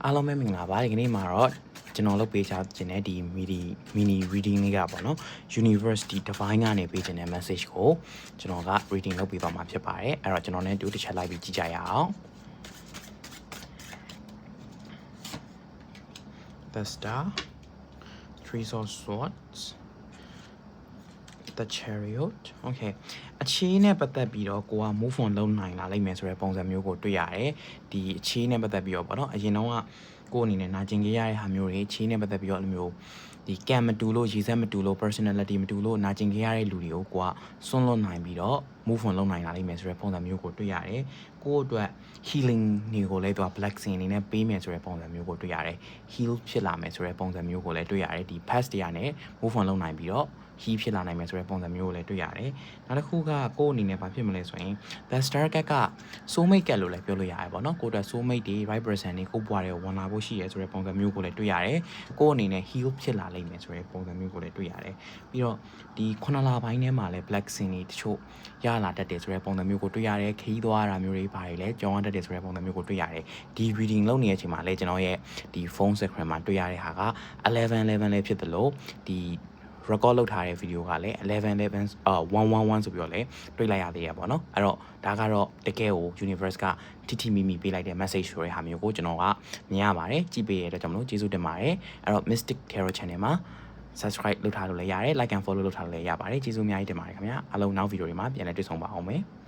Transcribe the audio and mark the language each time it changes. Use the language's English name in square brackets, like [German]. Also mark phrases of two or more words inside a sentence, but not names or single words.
[Burmese] အားလုံးပဲမင်္ဂလာပါဒီကနေ့မှာတော့ကျွန်တော်လုပ်ပေးချင်တဲ့ဒီ [English] mini reading [Burmese] လေးကပေါ့နော် University Divine ကနေပေးချင်တဲ့ message ကိုကျွန်တော်က reading လုပ်ပေးသွားမှာဖြစ်ပါတယ်အဲ့တော့ကျွန်တော်နဲ့တူတစ်ချက်လိုက်ပြီးကြည့်ကြရအောင် The Star, Three of Swords, The Chariot. Okay အခြေနဲ့ပတ်သက်ပြီးတော့ကိုက [English] move on [Burmese] လုပ်နိုင်လာလိမ့်မယ်ဆိုတဲ့ပုံစံမျိုးကိုတွေ့ရတယ်ဒီအခြေနဲ့ပတ်သက်ပြီးတော့ပေါ့နော်အရင်တော့ကိုအနေနဲ့နာကျင်ခဲ့ရတဲ့ဟာမျိုးတွေအခြေနဲ့ပတ်သက်ပြီးတော့အဲ့လိုမျိုးဒီကံမတူလို့ရည်စက်မတူလို့ personality မတူလို့နာကျင်ခဲ့ရတဲ့လူတွေကိုကိုကစွန့်လွတ်နိုင်ပြီးတော့ [English] move on [Burmese] လုပ်နိုင်လာလိမ့်မယ်ဆိုတဲ့ပုံ စံမျိုးကိုတွေ့ရတယ်ကိုယ့်အတွက် healing တွေကိုလည်းသူက blessing အနေနဲ့ပေးမယ်ဆိုတဲ့ပုံစံမျိုးကိုတွေ့ရတယ် heal ဖြစ်လာမယ်ဆိုတဲ့ပုံစံမျိုးကိုလည်းတွေ့ရတယ်ဒီ past တွေကနေ [English] move on [Burmese] လုပ်နိုင်ပြီးတော့heal ဖြစ်လာနိုင်မယ်ဆိုတဲ့ပုံစံမျိုးကိုလည်းတွေ့ရတယ်နောက်တစ်ခုက ကိုယ့်အနေနဲ့ဘာဖြစ်မလဲဆိုရင် [English] the star card [Burmese] က soulmate ကလို့လည်းပြောလို့ရတယ်ပေါ့နော်ကိုယ့်အတွက် soulmate တွေ [English] right person [Burmese] တွေကိုယ့်ဘဝတွေကိုဝင်လာဖို့ရှိရဲဆိုတဲ့ပုံစံမျိုးကိုလည်းတွေ့ရတယ်ကိုယ့်အနေနဲ့ heal ဖြစ်လာလိမ့်မယ်ဆိုတဲ့ပုံစံမျိုးကိုလည်းတွေ့ရတယ်ပြီးတော့ဒီ9လပိုင်းထဲမှာလည်း [English] black sin [Burmese] တွေတချို့ရလာတတ်တယ်ဆိုတဲ့ပုံစံမျိုးကိုတွေ့ ရတယ်ခရီးသွားတာမျိုးတွေပါတယ်လဲကြောင်းရတတ်တယ်ဆိုတဲ့ပုံစံမျိုးကိုတွေ့ရတယ်ဒီ reading လုပ်နေတဲ့အချိန်မှာလည်းကျွန်တော်ရဲ့ဒီ [English] phone screen [Burmese] မှာတွေ့ရတဲ့ဟာက11လည်းဖြစ်တယ်လို့ဒီrecord လုပ်ထားတဲ့ video ကလည်း111ဆိုပြီးတော့လည်းတွေ့လိုက်ရသေးရပေါ့နော်အဲ့တော့ဒါကတော့တကယ်ကို universe ကထိမိမိပေးလိုက်တဲ့ message ဆိုတဲ့ဟာမျိုးကိုကျွန်တော်ကမြင်ရပါတယ်ကြည့်ပေးရတဲ့အတွက်ကြောင့်မလို့ကျေးဇူးတင်ပါတယ်အဲ့တော့ Mystic Tarot Channel မှာ subscribe လုပ်ထားလို့လည်းရတယ် [English] like and follow [Burmese] လုပ်ထားလို့လည်းရပါတယ်ကျေးဇူးအများကြီးတင်ပါတယ်ခင်ဗျာအားလုံးနောက် video တွေမှာပြန်လည်တွေ့ဆုံပါအောင်မယ်